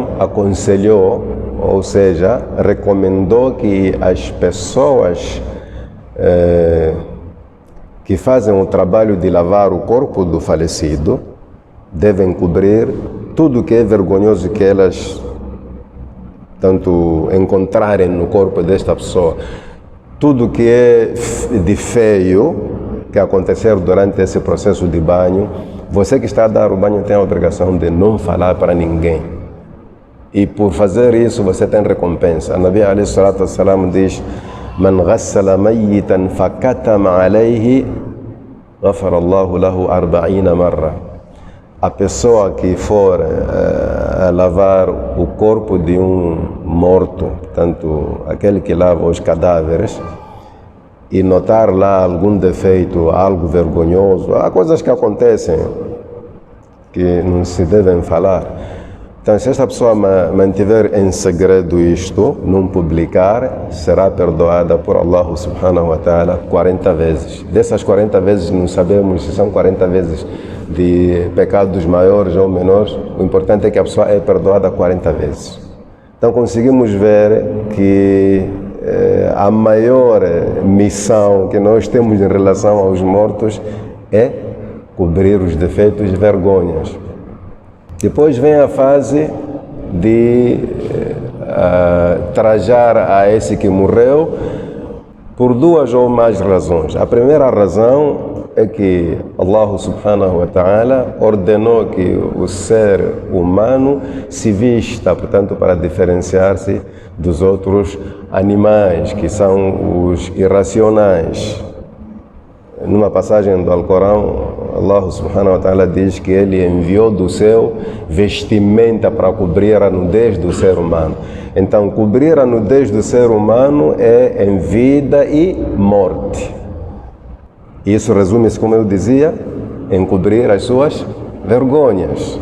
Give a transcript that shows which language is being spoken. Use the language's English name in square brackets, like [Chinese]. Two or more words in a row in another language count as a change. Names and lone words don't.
[Portuguese] aconselhou, ou seja, recomendou que as pessoas que fazem o trabalho de lavar o corpo do falecido devem cobrir tudo que é vergonhoso que elas tanto encontrarem no corpo desta pessoa. Tudo que é de feio que acontecer durante esse processo de banho, você que está a dar o banho tem a obrigação de não falar para ninguém. E por fazer isso você tem recompensa. [Arabic] A النبي عليه الصلاة والسلام diz: من غسل ميتا فكتم عليه غفر الله له 40 مرة. [Portuguese] A pessoa que for a lavar o corpo de um morto, portanto, aquele que lava os cadáveres, e notar lá algum defeito, algo vergonhoso, há coisas que acontecem que não se devem falar. Então, se esta pessoa mantiver em segredo isto, não publicar, será perdoada por [Arabic] الله سبحانه وتعالى [Portuguese] 40 vezes. Dessas 40 vezes, não sabemos se são 40 vezes de pecados maiores ou menores. O importante é que a pessoa é perdoada 40 vezes. Então, conseguimos ver que a maior missão que nós temos em relação aos mortos é cobrir os defeitos e vergonhas. Depois vem a fase de trajar a esse que morreu por duas ou mais razões. A primeira razão é que [Arabic] الله سبحانه وتعالى [Portuguese] ordenou que o ser humano se vista, portanto, para diferenciar-se dos outros animais, que são os irracionais. Numa passagem do Alcorão, [Arabic] الله سبحانه وتعالى [Portuguese] diz que ele enviou do céu vestimenta para cobrir a nudez do ser humano. Então, cobrir a nudez do ser humano é em vida e morte. Isso resume-se, como eu dizia, em cobrir as suas vergonhas.